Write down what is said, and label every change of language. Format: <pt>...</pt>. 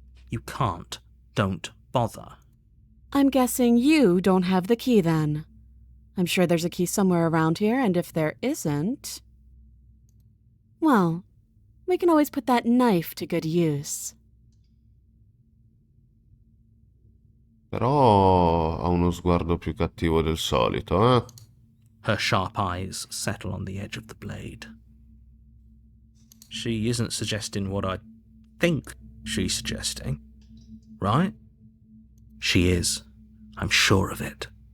<en>You can't. Don't bother. I'm guessing you don't have the key then. I'm sure there's a key somewhere around here, and if there isn't... well, we can always put that knife to good use.</en> <it>Però ha uno sguardo più cattivo del solito, eh?</it> <en>Her sharp eyes settle on the edge of the blade. She isn't suggesting what I think she's suggesting, right? She is. I'm sure of it.</en>